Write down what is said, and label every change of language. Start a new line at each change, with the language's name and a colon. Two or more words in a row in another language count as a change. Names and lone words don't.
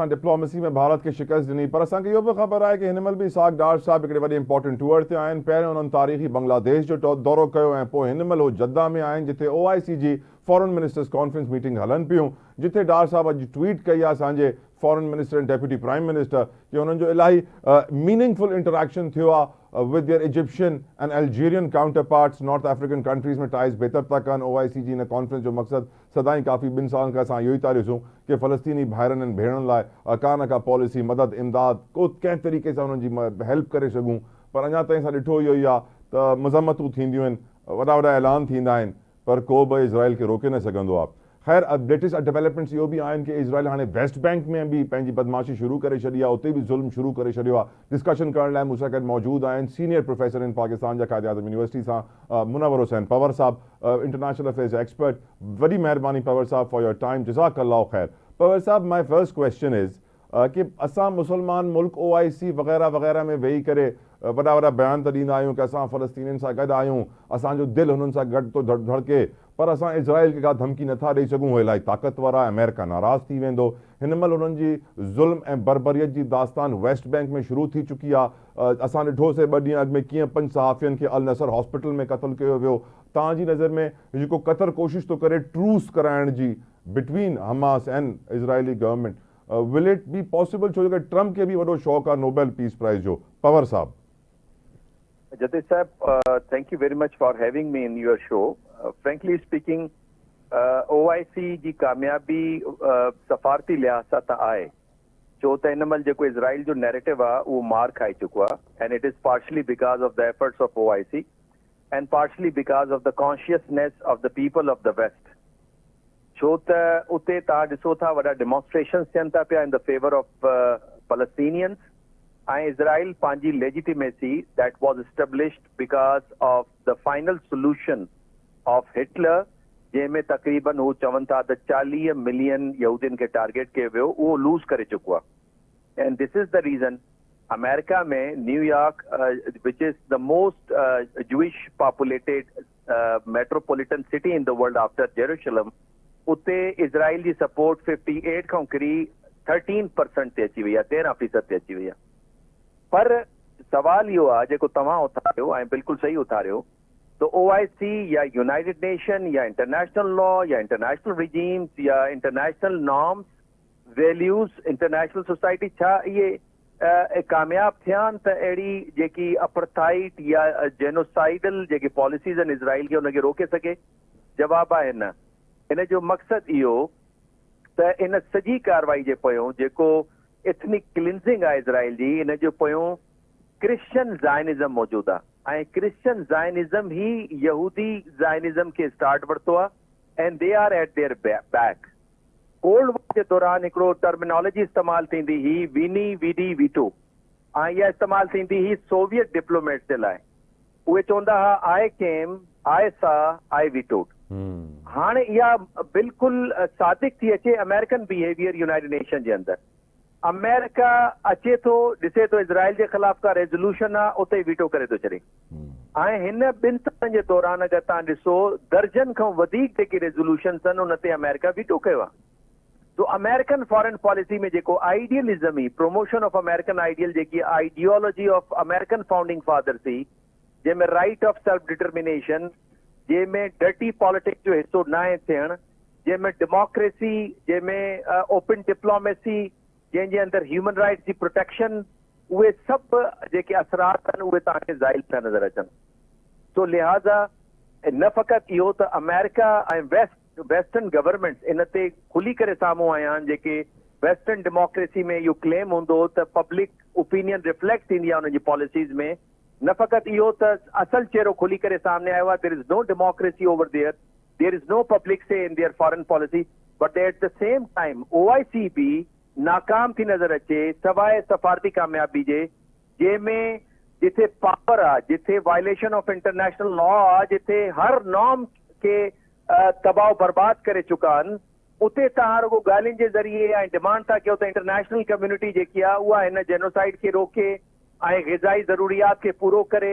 Sindhi: असां डिप्लोमेसी में भारत के शिकस्त ॾिनी, पर असांखे इहो बि ख़बर आहे कि हिन महिल बि इसाक डार साहब हिकिड़े वॾे
English: important tour
Sindhi: ते आहिनि। पहिरियों उन्हनि तारीख़ी बांग्लादेश जो दौरो कयो, ऐं पोइ हिन महिल उहो जद्दा में आहिनि, जिथे OIC जी
English: foreign ministers conference meeting
Sindhi: हलनि पियूं, जिथे डार साहब अॼु ट्वीट कई आहे असांजे
English: foreign minister and deputy prime minister
Sindhi: कि हुननि जो इलाही
English: meaningful interaction
Sindhi: थियो आहे
English: with their Egyptian and Algerian counterparts, North African countries
Sindhi: में टाइज़ बेहतर था कनि। OIC जी इन कॉन्फ्रेंस जो मक़सदु सदाईं काफ़ी 2 सालनि खां असां इहो ई था ॾिसूं कि फ़लस्तीनी भाइरनि ऐं भेणनि लाइ का न का पॉलिसी, मदद, इमदाद, को कंहिं तरीक़े सां हुननि जी हेल्प करे सघूं। पर अञा ताईं असां ॾिठो इहो ई आहे त मज़म्मतूं थींदियूं आहिनि, वॾा वॾा ऐलान थींदा आहिनि, पर को बि इज़राइल खे रोके न सघंदो आहे। ख़ैर
English: latest developments
Sindhi: इहो बि आहिनि कि इज़राइल हाणे वेस्ट बैंक में बि पंहिंजी बदमाशी शुरू करे छॾी आहे, उते बि ज़ुल्म शुरू करे छॾियो आहे। डिस्कशन करण लाइ मूंसां गॾु मौजूदु आहिनि
English: senior professor in Pakistan
Sindhi: जा क़ाइद आज़म यूनिवर्सिटी सां मुनव्वर हुसैन पवर साहब,
English: international affairs expert.
Sindhi: वॾी महिरबानी पवर साहब
English: for your time,
Arabic: جزاك الله خير.
Sindhi: पवर साहब,
English: my first question is
Sindhi: कि असां मुसलमान मुल्क OIC वग़ैरह वग़ैरह में वेही करे वॾा वॾा बयान त ॾींदा आहियूं कि असां फ़लस्तीनियुनि सां गॾु आहियूं, असांजो दिलि हुननि सां गॾु थो धड़के, पर असां इज़राइल खे का धमकी नथा ॾेई सघूं। उहो इलाही ताक़तवर आहे, अमेरिका नाराज़ थी वेंदो। हिन महिल हुननि जी ज़ुल्म ऐं बर्बरियत जी दास्तान वेस्ट बैंक में शुरू थी चुकी आहे। असां ॾिठोसीं 2 ॾींहं अॻु में कीअं 5 सहाफ़ियुनि खे अल नसर हॉस्पिटल में क़तलु कयो वियो। तव्हांजी नज़र में जेको क़तर कोशिशि थो करे ट्रूस कराइण जी
English: between Hamas and Israeli government, will it be possible?
Sindhi: छो जो ट्रम्प के भी वॾो शौक़ु आहे नोबेल पीस प्राइज़ जो। पवर साहब।
English: Jatish Sahab, thank you very much for having me in your show. Frankly speaking,
Sindhi: OIC जी कामयाबी सफ़ारती लिहाज़ सां त आहे, छो त हिन महिल जेको इज़राइल जो नैरेटिव आहे उहो मार खाई चुको आहे,
English: and it is partially because of the efforts of OIC and partially because of the consciousness of the people of the West.
Sindhi: छो त उते तव्हां ॾिसो था वॾा डेमोन्स्ट्रेशन्स थियनि था पिया
English: in the favor of Palestinians. Israel panji legitimacy that was established because of the final solution of Hitler,
Sindhi: जंहिंमें तकरीबन हू चवनि था त 40 मिलियन यहूदियुनि खे टारगेट कयो वियो, उहो लूज़ करे चुको आहे.
English: And this is the reason अमेरिका में न्यूयॉर्क, which is the most Jewish populated metropolitan city in the world after Jerusalem,
Sindhi: उते इज़राइल जी सपोर्ट 58 खां किरी 13% ते अची वई आहे, 13% ते अची वई आहे. पर सवाल इहो आहे जेको तव्हां उथारियो ऐं बिल्कुलु सही उथारियो, त OIC या यूनाइटेड नेशन या
English: international law
Sindhi: या
English: international regimes
Sindhi: या
English: international norms, values, international society,
Sindhi: छा इहे कामयाब थिया आहिनि त अहिड़ी जेकी अपर्थाइड या जेनोसाइडल जेकी पॉलिसीज़ आहिनि इज़राइल खे उनखे रोके सघे? जवाबु आहे न. इन जो मक़सदु इहो त इन सॼी कार्रवाई जे पोयों जेको
English: ethnic cleansing
Sindhi: आहे इज़राइल जी, इन जो पोयों
English: Christian Zionism
Sindhi: मौजूदु आहे ऐं
English: Christian Zionism
Sindhi: ही यहूदी ज़ायनिज़म खे स्टार्ट वरितो आहे
English: and they are at their back. Cold War
Sindhi: जे दौरान हिकिड़ो टर्मिनोलॉजी इस्तेमालु थींदी हुई,
Latin: veni vidi veto,
Sindhi: ऐं इहा इस्तेमालु थींदी हुई
English: Soviet diplomats
Sindhi: जे लाइ. उहे चवंदा हुआ
English: I came, I saw, I vetoed.
Sindhi: हाणे इहा बिल्कुलु सादिक थी अचे
English: American behavior
Sindhi: यूनाइटेड नेशन जे अंदरि. अमेरिका अचे थो, ॾिसे थो इज़राइल जे ख़िलाफ़ का रेज़ोल्यूशन आहे, उते वीटो करे थो छॾे. ऐं हिन 2 सालनि जे दौरान अगरि तव्हां ॾिसो दर्जन खां वधीक जेके रेज़ोल्यूशन्स आहिनि उन ते अमेरिका वीटो कयो आहे. तो
English: American foreign policy
Sindhi: में जेको आइडियलिज़म ही,
English: promotion of American ideal,
Sindhi: जेकी
English: ideology of American founding fathers
Sindhi: थी, जंहिंमें
English: right of self determination,
Sindhi: जंहिंमें
English: dirty politics
Sindhi: जो हिसो न आहे थियणु, जंहिंमें डेमोक्रेसी, जंहिंमें
English: open diplomacy,
Sindhi: जंहिंजे अंदरि
English: human rights
Sindhi: जी प्रोटेक्शन, उहे सभु जेके असरात आहिनि उहे तव्हांखे ज़ाहिर था नज़र अचनि. तो लिहाज़ा न फ़क़ति इहो त अमेरिका ऐं
English: Western governments
Sindhi: इन ते खुली करे साम्हूं आया आहिनि, जेके
English: Western democracy
Sindhi: में इहो क्लेम हूंदो त
English: public opinion reflect
Sindhi: थींदी आहे उनजी पॉलिसीज़ में. न फ़क़ति इहो त असल चेहरो खुली करे सामने आयो आहे,
English: there is no democracy over there, there is no public say in their foreign policy, but at the same time
Sindhi: OIC बि नाकाम थी नज़र अचे सवाइ सफ़ारती कामयाबी जे, जंहिंमें जिथे पावर आहे, जिथे
English: violation of international law
Sindhi: आहे, जिथे हर नॉर्म खे तबाह बर्बाद करे चुका आहिनि, उते तव्हां रुगो ॻाल्हियुनि जे ज़रिए ऐं डिमांड था कयो त
English: international community
Sindhi: जेकी आहे उहा हिन जेनोसाइड खे रोके ऐं ग़िज़ाई ज़रूरियात खे पूरो करे.